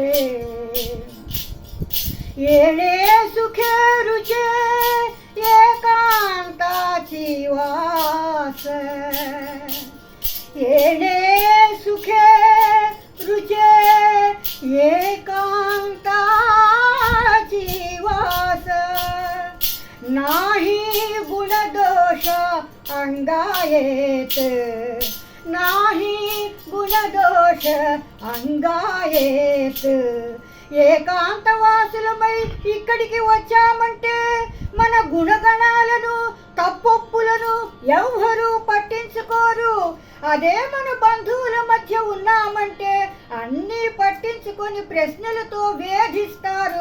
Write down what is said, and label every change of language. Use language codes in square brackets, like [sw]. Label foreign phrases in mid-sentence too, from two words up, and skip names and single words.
[mr] एडे सुखे रुचे एकांताचि वास, एडे सुखे रुचे एकांताचि वास. नाही गुणदोष अंगायेत, नाही गुणदोष अंगायेत. [te] ఏకాంతవాసులమై ఇక్కడికి వచ్చామంటే మన గుణగణాలను తప్పొప్పులను ఎవ్వరూ పట్టించుకోరు. అదే మన బంధువుల మధ్య ఉన్నామంటే అన్నీ పట్టించుకొని ప్రశ్నలతో వేధిస్తారు.